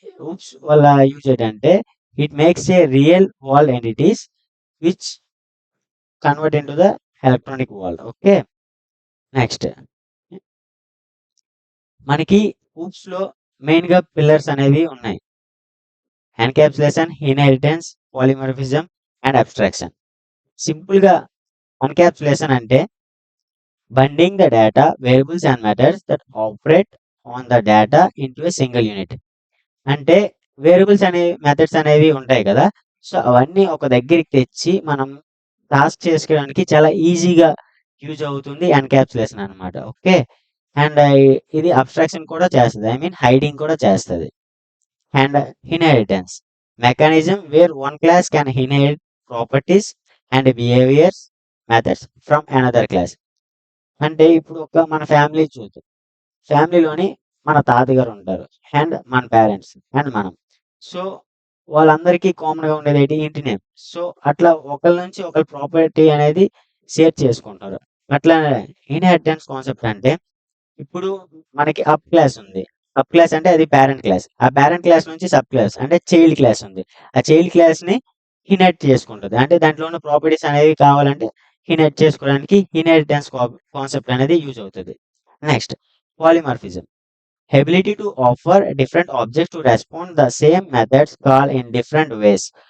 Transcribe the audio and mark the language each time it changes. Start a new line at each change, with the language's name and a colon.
Telugu: Oops వల్ల use ఏంటంటే
English: It makes a real world entities which convert into the electronic world. Okay.
Telugu: Next మనకి oops లో main గా pillars అనేవి ఉన్నాయి.
English: Encapsulation, inheritance, polymorphism and abstraction.
Telugu: Simple గా encapsulation అంటే
English: binding the data, variables and methods that operate on the data into a single unit.
Telugu: అంటే variables అనే methods అనేవి ఉంటాయి కదా! సో, అవన్నీ ఒక దగ్గరికి తెచ్చి మనం టాస్క్ చేసుకోవడానికి చాలా ఈజీగా యూజ్ అవుతుంది ఎన్‌క్యాప్సులేషన్ అన్నమాట. ఓకే. అండ్ ఇది అబ్స్ట్రాక్షన్ కూడా చేస్తది. ఐ మీన్ హైడింగ్ కూడా చేస్తది.
English: And inheritance mechanism where one class can inherit properties and behaviours methods from another class.
Telugu: అంటే ఇప్పుడు ఒక మన ఫ్యామిలీ చూద్దాం. ఫ్యామిలీలోని మన తాతగారు ఉంటారు. అండ్ మన పేరెంట్స్ అండ్ మనం. సో, వాళ్ళందరికీ కామన్‌గా ఉండేదేంటి? ఇంటి నేమ్. సో, అట్లా ఒకళ్ళ నుంచి ఒకళ్ళు ప్రాపర్టీ అనేది షేర్ చేసుకుంటారు. అట్లానే ఇన్హెరిటెన్స్ కాన్సెప్ట్ అంటే ఇప్పుడు మనకి అప్ క్లాస్ ఉంది. అప్ క్లాస్ అంటే అది పేరెంట్ క్లాస్. ఆ పేరెంట్ క్లాస్ నుంచి సబ్ క్లాస్ అంటే చైల్డ్ క్లాస్ ఉంది. ఆ చైల్డ్ క్లాస్‌ని ఇన్హెరిట్ చేసుకుంటది. అంటే దాంట్లో ఉన్న ప్రాపర్టీస్ అనేవి కావాలంటే ఇన్హెరిట్ చేసుకోవడానికి ఇన్హెరిటెన్స్ కాన్సెప్ట్ అనేది యూజ్ అవుతది. Next polymorphism.
English: Ability to offer different objects to respond the same methods call in different ways.